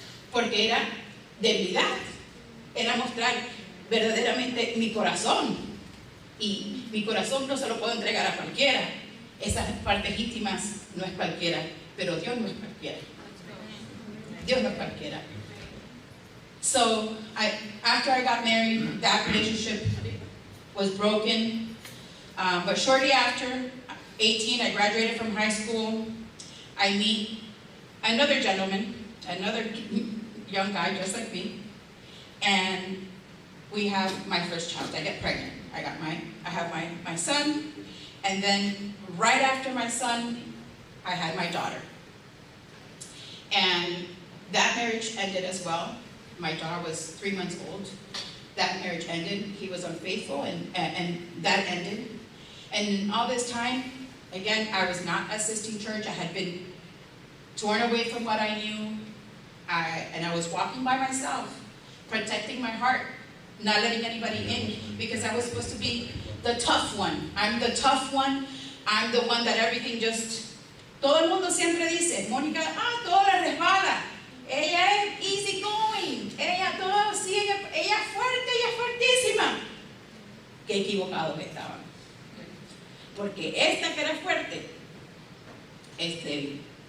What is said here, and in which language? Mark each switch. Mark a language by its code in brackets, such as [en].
[es] Porque era debilidad, era mostrar verdaderamente mi corazón. Y mi corazón no se lo puedo entregar a cualquiera. Esas partes íntimas no es cualquiera, pero Dios no es cualquiera. Dios no es cualquiera. [en] So, after I got married, that relationship was broken. But shortly after 18, I graduated from high school. I meet another gentleman, another young guy just like me, and we have my first child. I get pregnant. I have my son, and then right after my son, I had my daughter. And that marriage ended as well. My daughter was 3 months old. That marriage ended. He was unfaithful, and that ended. And all this time, again, I was not assisting church. I had been torn away from what I knew. And I was walking by myself, protecting my heart, not letting anybody in, because I was supposed to be the tough one. I'm the tough one. I'm the one that everything just... [es] Todo el mundo siempre dice, Mónica, todo le resbala. Ella es [en] easy going. [es] Ella todo, sí, ella es fuerte, ella es fuertísima. Qué equivocados estaban. Porque esta que era fuerte es débil.